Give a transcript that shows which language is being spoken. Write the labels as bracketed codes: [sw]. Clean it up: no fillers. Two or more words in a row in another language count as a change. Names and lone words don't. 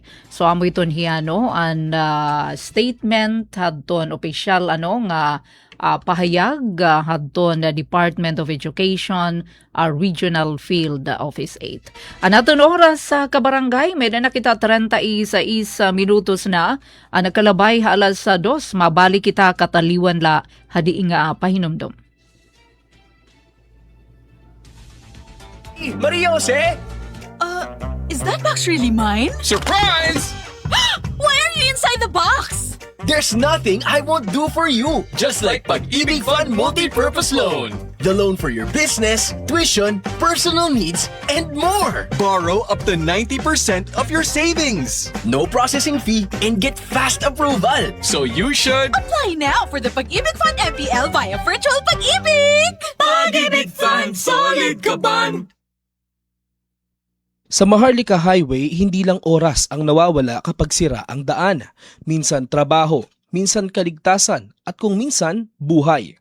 [war] So amo iton hiyano an statement hadton official nga pahayag hadton na Department of Education Regional Field Office 8. Anaton oras sa kabarangay, may na kita 36 minutos na nakalabay alas 2, mabalik kita kataliwan la hadi nga pahinomdom. Maria Jose? [en] Is that box really mine? Surprise! Why are you inside the box? There's nothing I won't do for you. Just like Pag-ibig Fund Multi-Purpose Loan. The loan for your business, tuition, personal needs, and more. Borrow up to 90% of your savings. No processing fee and get fast approval. So you should... Apply now for the Pag-ibig Fund MPL via Virtual Pag-ibig! [tl] Pag-ibig Fund, solid ka ban! Sa Maharlika Highway, hindi lang oras ang nawawala kapag sira ang daan. Minsan trabaho, minsan kaligtasan, at kung minsan, buhay.